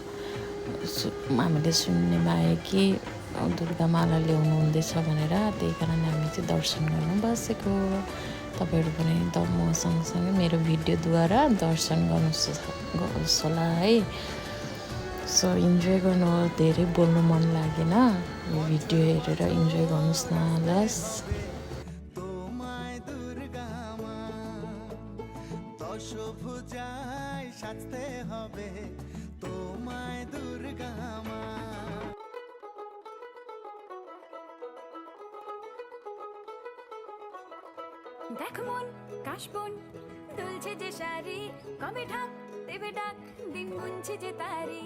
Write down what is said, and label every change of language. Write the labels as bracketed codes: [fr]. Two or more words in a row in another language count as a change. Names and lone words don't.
[ne] हामीले सुन्नेमा आयो कि दुर्गामाला ल्याउनु हुँदैछ भनेर, त्यही कारण हामी चाहिँ दर्शन गर्नु बसेको। तपाईँहरू पनि म सँगसँगै मेरो भिडियोद्वारा दर्शन गर्नुहोस् होला है। सो इन्जोय गर्नु, धेरै बोल्नु मन लागेन, यो भिडियो हेरेर इन्जोय गर्नुहोस् न लस। [bn] দশভুজায় সাজতে হবে তোমায় দুর্গা মা। দেখ মন কাশবন দুলছে যে শাড়ি, কবে ঢাক দেবে ডাক দিন গুনছে যে তারি।